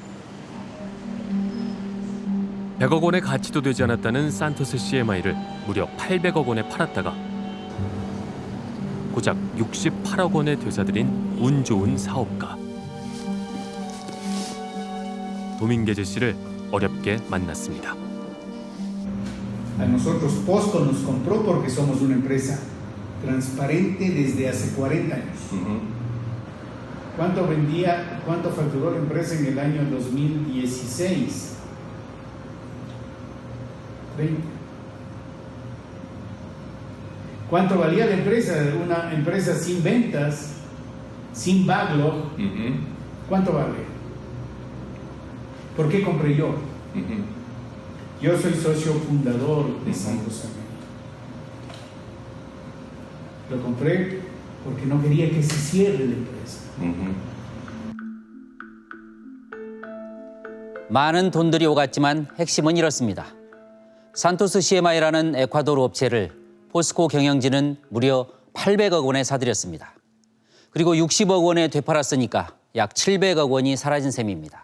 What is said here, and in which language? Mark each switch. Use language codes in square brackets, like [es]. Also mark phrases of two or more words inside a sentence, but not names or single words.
[ko] 100억 원의 가치도 되지 않았다는 산토스 CMI를 무려 800억 원에 팔았다가 고작 68억 원에 되사들인 운 좋은 사업가. 도밍게즈 씨를 어렵게 만났습니다. [es] A nosotros Posco nos compró porque somos una empresa transparente desde hace 40 años. ¿Cuánto vendía, cuánto facturó la empresa en el año 2016? 30. ¿Cuánto valía la empresa? Una empresa sin ventas, sin backlog. ¿Cuánto vale? ¿Por qué compré yo? Yo soy socio fundador de Santos CMI. Lo compré porque no quería que se cierre la empresa. [ko] 많은 돈들이 오갔지만 핵심은 이렇습니다. 산토스 CMI라는 에콰도르 업체를 포스코 경영진은 무려 800억 원에 사들였습니다. 그리고 60억 원에 되팔았으니까 약 700억 원이 사라진 셈입니다.